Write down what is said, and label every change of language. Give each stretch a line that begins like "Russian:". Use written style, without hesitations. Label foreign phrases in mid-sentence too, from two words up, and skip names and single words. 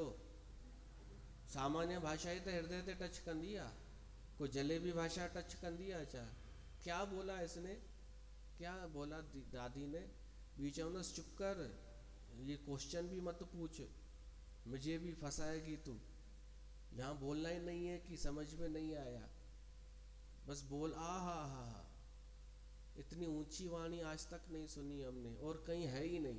Sindhi: सामान्य भाषा ई त हृदय ते टच कंदी आहे, कोई जलेबी भाषा टच कंदी आहे छा?
Hindi: क्या बोला इसने, क्या बोला दादी ने,
Sindhi: ॿी चवंदसि चुप कर,
Hindi: ये क्वेश्चन भी मत पूछ, मुझे भी फंसाएगी तू, यहाँ बोलना ही नहीं है कि समझ में नहीं आया, बस बोल आ हा हा हा, इतनी ऊंची वाणी आज तक नहीं सुनी हमने और कहीं है ही नहीं।